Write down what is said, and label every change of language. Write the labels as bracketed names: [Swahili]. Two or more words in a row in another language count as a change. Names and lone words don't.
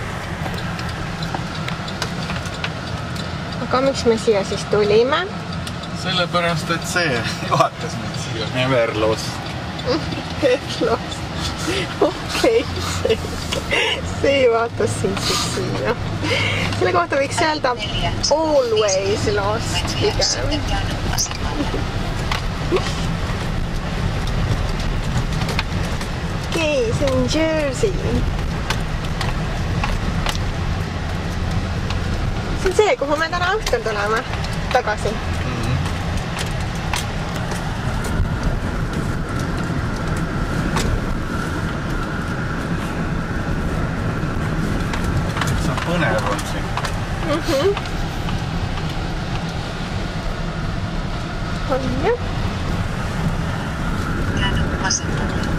[Estonian] Aga miks me siia siis tulime? sellepärast, et see juhatas mind siia Neverloos. Neverloos. Okei, see juhatas sind siis siia. Selle kohta võiks öelda [English] always lost [Estonian] pigem. [Finnish] Sitten käänny vasemmalle. [Estonian] Okei, see on Jersey. See on see, kuhu me täna õhtul tuleme tagasi. See on põnev on siin. On jah. [Finnish] Käänny vasemmalle.